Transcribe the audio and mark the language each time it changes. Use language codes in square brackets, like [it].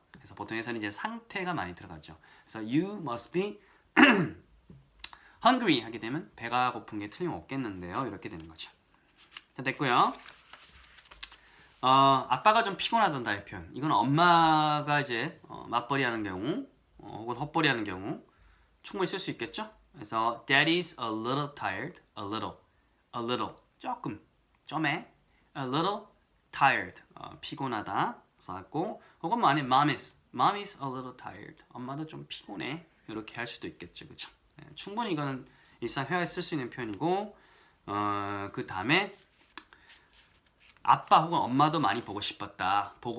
[ko] 그래서 보통에서는 이제 상태가 많이 들어가죠. 그래서 [en] you must be hungry [ko] 하게 되면 배가 고픈 게 틀림없겠는데요. 이렇게 되는 거죠. 자, 됐고요. 아빠가 좀 피곤하던다 이 표현. 이건 엄마가 이제 맞벌이 하는 경우 혹은 헛벌이 하는 경우 충분히 쓸 수 있겠죠? 그래서 [en] Daddy's a little tired. a little [ko] 조금 점에 [en] a little tired [ko] 피곤하다 써갖고 혹은 뭐 안에 [en] Mommy's a little tired. [ko] 엄마도 좀 피곤해. 이렇게 할 수도 있겠죠, 그렇죠? 충분히 이거는 일상 회화에 쓸 수 있는 표현이고 그 다음에 아빠 혹은 엄마도 많이 보고 싶었다.